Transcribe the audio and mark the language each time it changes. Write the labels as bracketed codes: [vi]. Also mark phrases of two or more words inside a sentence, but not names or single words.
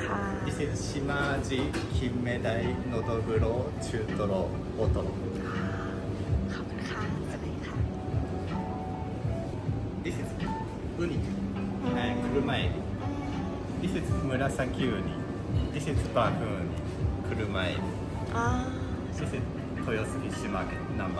[th] ค่ะ [en] This is [ja] 島味、金目鯛、のどぐろ、中トロ、大トロ。 [th] ขอบคุณค่ะสวัสดีค่ะ [en] This is [ja] ウニ、車エビ。 [en] This is [ja] 紫ウニ。 [en] This is [ja] バフンウニ、車エビ。 [th] อ๋อ [en] This is 豊洲フィッシュマーケット No.1。